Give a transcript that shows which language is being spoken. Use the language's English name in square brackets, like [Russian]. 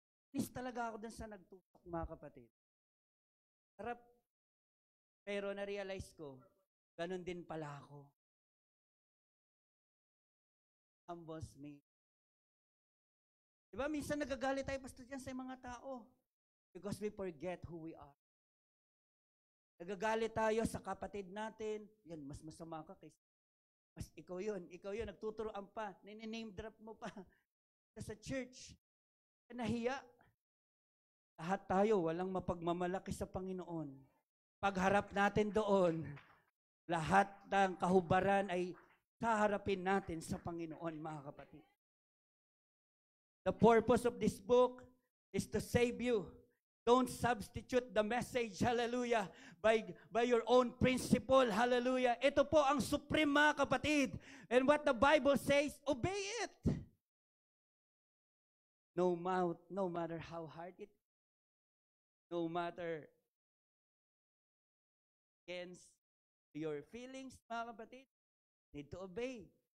[Filipino] Inis talaga ako doon sa nagtusok, mga kapatid. Sarap. Pero na-realize ko, ganun din pala ako. [English] Humbles me. [Filipino] Diba, minsan nagagalit tayo, Pastor Jan, sa mga tao. [English] Because we forget who we are. [Filipino] Nagagalit tayo sa kapatid natin. Yan, mas masama ka kaysa. Mas ikaw yun, nagtuturoan pa, name drop mo pa. Sa church, nahiya. Lahat tayo, walang mapagmamalaki sa Panginoon. Pagharap natin doon, lahat ng kahubaran ay saharapin natin sa Panginoon, mga kapatid. [English] The purpose of this book is to save you. Don't substitute the message, hallelujah, by your own principle, hallelujah. [Filipino] Ito po ang supreme, mga kapatid. [English] And what the Bible says, obey it. No matter how hard it is, no matter against your feelings, [Filipino] mga kapatid, [English] need to obey.